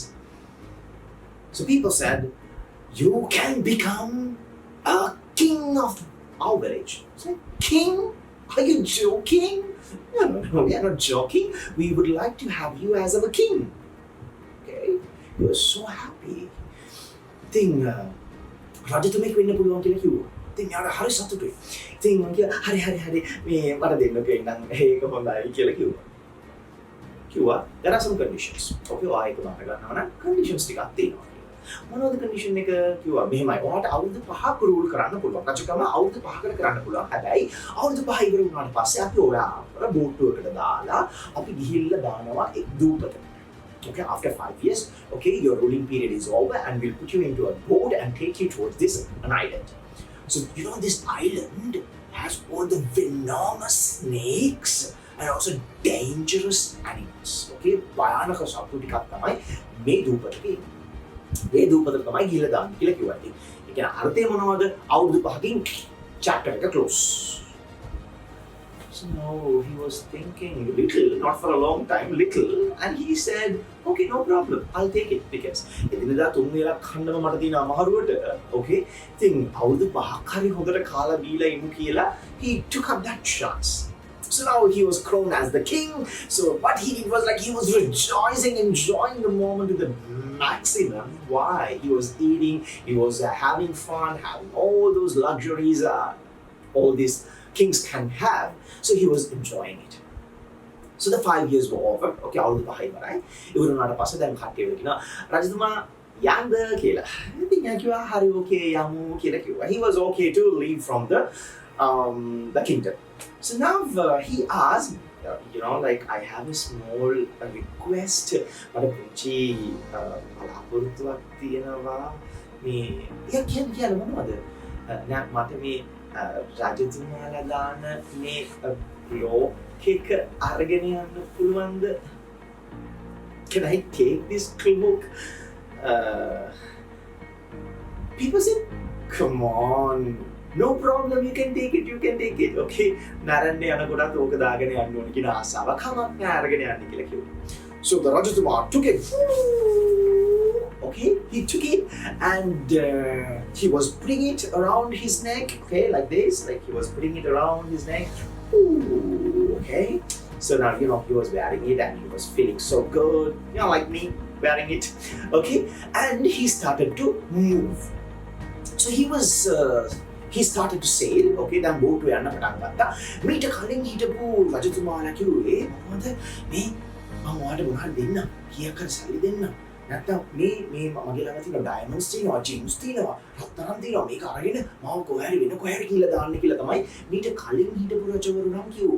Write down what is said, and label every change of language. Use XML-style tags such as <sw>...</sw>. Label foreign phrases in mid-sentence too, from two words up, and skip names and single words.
<en>So people said, "You can become a king of our village." I said, "King? Are you joking?" No, we are not joking. We would like to have you as our king. Okay, he was so happy. Thing,</en> <si>රජතුමෙක් වෙන්න පුළුවන් කියලා කිව්වා. ඉතින් යාර හරි සතුටුයි. ඉතින් මම කිව්වා හරි මේ මට දෙන්නකෝ ඉන්නම් ඒක හොඳයි කියලා කිව්වා.</si> <en>There are some conditions.</en> <si>Okay, ආයෙක මම ගන්නවා නම් conditions ටිකක් තියෙනවා. මොනවද condition එක කිව්වා මෙහෙමයි. ඔයාලට අවුරුදු 5ක් රූල් කරන්න පුළුවන්. රජකම අවුරුදු 5කට කරන්න පුළුවන්. හැබැයි අවුරුදු 5 ඉවර වුණාට පස්සේ අපි ඔයාලට බෝට්ටුවකට දාලා අපි ගිහිල්ලා දානවා එක් දූපතකට.</si> <en>Okay, after 5 years, okay, your ruling period is over and we'll put you into a boat and take you towards an island. So, this island has all the venomous snakes and also dangerous animals.</en> <si>Okay, භයානක සත්තු ටිකක් තමයි මේ දූපතේ. මේ දූපතට තමයි ගිහිල්ලා දාන්න කියලා කිව්වා. ඉතින් ඒ කියන්නේ අර්ථය මොනවද? අවුරුදු 5කින් chapter එක close.</si> <en>So he was thinking little, not for a long time, little, and he said, "Okay, no problem, I'll take it because</en> <si>එදිනදා 3 වේලක් කන්නම මට තියෙන අමාරුවට, okay, ඉතින් අවුරුදු 5ක් හරි හොඳට කාලා බීලා ඉමු කියලා</si> <en>he took up that chance." So now he was crowned as the king. So what he did was like he was rejoicing, enjoying the moment to the maximum. Why? He was eating, he was having fun, having all those luxuries, all these kings can have. So he was enjoying it. So the 5 years were over.</en> <si>Okay, අවුරුදු 5යි වරයි. ඉවරුණාට පස්සේ දැන් කට්ටිය වෙනවා රජතුමා යන්න කියලා. ඉතින් යා කිව්වා හරි okay යමු කියලා කිව්වා.</si> <en>He was okay to leave from the kingdom. So now he asked, like, I have a small request.</en> <si>මට පුංචි බලාපොරොත්තුවක් තියෙනවා. මේ කියන්න මොනවද? නෑ මට මේ රජතුමාලා දාන මේ cloak එක අරගෙන යන්න පුළුවන්ද?</si> <en>Can I take this cloak? People said, "Come on. No problem, you can take it.</en> <si>Okay, නරන්න යනකොටත් ඕක දාගෙන යන්න ඕන කියන ආසාව කමක් නෑ අරගෙන යන්න කියලා කිව්වා.</si> <en>So the Rajatuma took it. Okay, he took it and he was putting it around his neck. Okay, like this, like he was putting it around his neck. Ooh, okay. So now he was wearing it and he was feeling so good. Like me wearing it. Okay, and he started to move. So he started to sail. Okay, then boat to</en> <si>යන්න පටන් ගත්තා. මීට කලින් හිටපු රජතුමාලා කිව්වේ මොකද මේ මම ඔයාලට මොනවද දෙන්න? කීයක් හරි සල්ලි දෙන්න. නැත්තම් මේ මගේ ළඟ තියෙන ඩයමන්ඩ්ස් තියෙනවා, ජීම්ස් තියෙනවා, රත්තරන් තියෙනවා. මේක අරගෙන මම කොහේ හරි කියලා දාන්න කියලා තමයි මීට කලින් හිටපු රජවරු නම් කිව්වේ.</si>